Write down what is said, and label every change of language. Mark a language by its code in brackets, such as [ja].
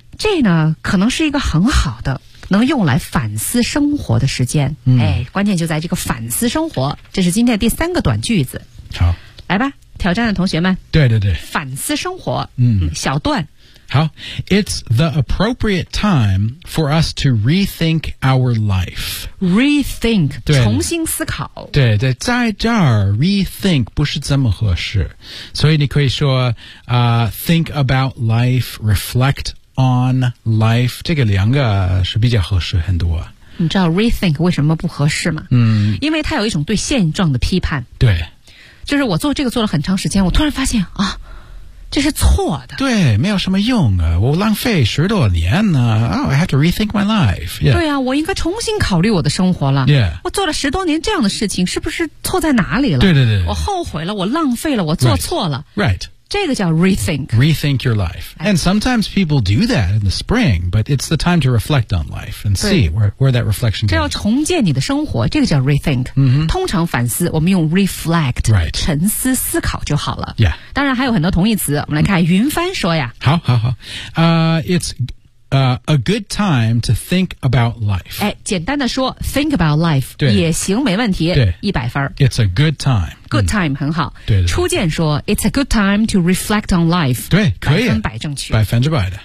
[zh] 这呢可能是一个很好的能用来反思生活的时间、嗯、哎，关键就在这个反思生活，这是今天的第三个短句子。好，来吧，挑战的同学们，对对对，反思生活。小段。好， [en] It's the appropriate time for us to rethink our life. [zh] Rethink， 重新思考。对对，在这儿 rethink 不是这么合适，所以你可以说、 [en] think about life， reflect on life， [zh] 这个两个是比较合适很多。你知道 rethink 为什么不合适吗？嗯，因为它有一种对现状的批判。对，就是我做这个做了很长时间，我突然发现啊，这是错的。对，没有什么用啊，我浪费十多年呢、啊。 [en] Oh, I have to rethink my life.、Yeah. [zh] 对啊，我应该重新考虑我的生活了。 [en] Yeah. [zh] 我做了十多年这样的事情，是不是错在哪里了？对对对，我后悔了，我浪费了，我做错了。 [en] Right. Right. [zh] 这个叫 rethink. [en] Rethink your life. And sometimes people do that in the spring, but it's the time to reflect on life and see where that reflection goes. [zh] 这要重建你的生活，这个叫 rethink.、 [en] Mm-hmm. [zh] 通常反思，我们用 reflect,、 [en] right. [zh] 沉思思考就好了。 [en] Yeah. [zh] 当然还有很多同义词，我们来看云帆说呀。好好好。 [en] It's a good time to think about life. [zh] 哎，简单的说 [en] think about life [zh] 也行，没问题。对， 100分。 [en] It's a good time. [zh] Good time,、嗯、很好。对对对。 [en] 初见说 it's a good time to reflect on life. [zh] 对，可以。百分百正确。百分之百的。